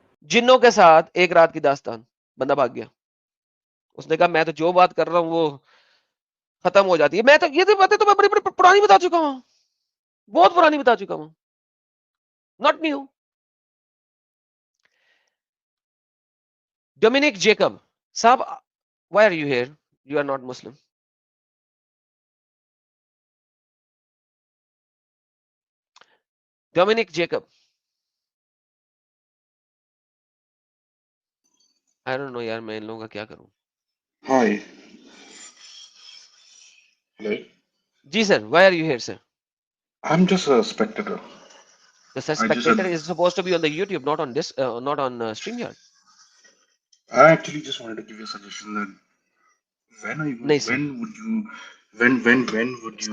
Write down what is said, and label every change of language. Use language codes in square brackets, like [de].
[ur] جنوں کے ساتھ ایک رات کی داستان, بندہ بھاگ گیا. اس نے کہا میں تو جو بات کر رہا ہوں وہ ختم ہو جاتی ہے, میں تو یہ باتیں تو میں بڑی بڑی پرانی بتا چکا ہوں, بہت پرانی بتا چکا ہوں, [en] Not new. Dominic Jacob صاحب, why are you here? You are not Muslim. Dominic Jacob. I don't know [ur] یار, میں ان لوگوں کا کیا کروں. [en] Hi. Hello. [ur] جی [en] sir, why are you here sir? I'm just a spectator. The I just spectator is supposed to be on the YouTube, not on this, not on StreamYard. I actually just wanted to give you a suggestion that when are you [ur] نہیں sir. [en] when would you when would you